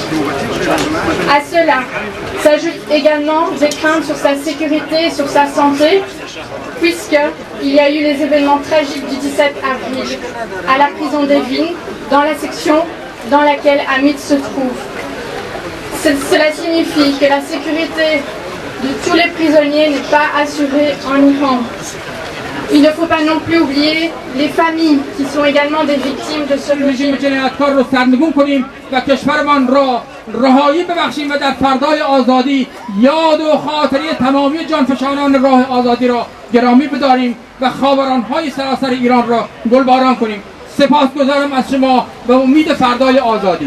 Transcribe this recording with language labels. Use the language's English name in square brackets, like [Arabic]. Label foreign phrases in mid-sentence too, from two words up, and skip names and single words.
[French] À cela s'ajoutent également des craintes sur sa sécurité et sur sa santé, puisqu'il y a eu les événements tragiques du 17 avril à la prison d'Evin, dans la section dans laquelle Hamid se trouve. Cela signifie que la sécurité de tous les prisonniers n'est pas assurée en Iran. Il ne faut pas non plus oublier les familles qui sont également des victimes de ce régime. [Persian] و کشورمان را رهایی ببخشیم و در فردای آزادی یاد و خاطره تمامی جانفشانان راه آزادی را گرامی بداریم و خاوران‌های سراسر ایران را گلباران کنیم. سپاسگزارم از شما و امید فردای آزادی.